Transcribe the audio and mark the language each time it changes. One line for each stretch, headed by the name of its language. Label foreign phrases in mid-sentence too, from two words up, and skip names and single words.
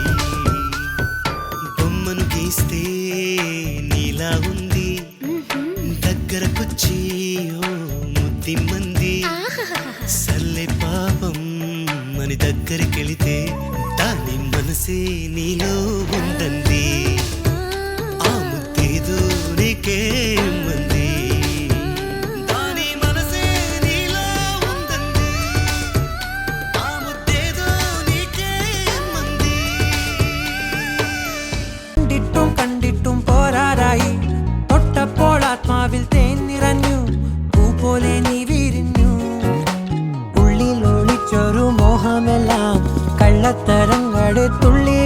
Telugu: బొమ్మను గీస్తే నీలా ఉంది దగ్గరకొచ్చి ఓ ముద్ది మంది సర్లే పాపం అని దగ్గరికెళితే దాని మనసే నీలో ఉందంది ఆ ముద్దేదో నీకే మంది దాని మనసే నీలో ఉందంది ఆ ముద్దేదో నీకే మంది
Malayalam: കണ്ടിട്ടും കണ്ടിട്ടും പോരാറായി തൊട്ടപ്പോൾ ആത്മാവിൽ തേൻ നിറഞ്ഞു പൂ പോലെ നീ വിരിഞ്ഞു ഉള്ളിൽ ഒളിച്ചൊരു മോഹമെല്ലാം കള്ളത്തരങ്ങളെ തുള്ളി